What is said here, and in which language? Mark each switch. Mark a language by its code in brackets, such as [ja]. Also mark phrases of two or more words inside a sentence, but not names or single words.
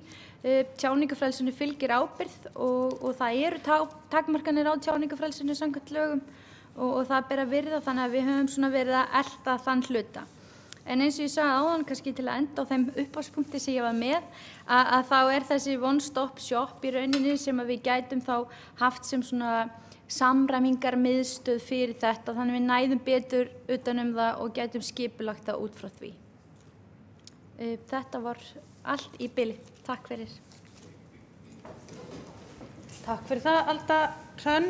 [is] Tjáningafrelsinu fylgir ábyrgð og það eru takmarkanir á tjáningafrelsinu samkvæmt lögum og það ber að virða, þannig að við höfum svona verið að elta þann hluta. En eins og ég sagði áðan, kannski til að enda á þeim upphafspunkti sem ég var með, að þá þessi [en] one stop shop [is] í rauninni sem að við gætum þá haft sem svona samræmingarmiðstöð fyrir þetta, þannig við næðum betur utan það og gætum skipulagt það út frá því. Þetta var allt í bili. Takk fyrir. Takk fyrir það, Alda Hrönn.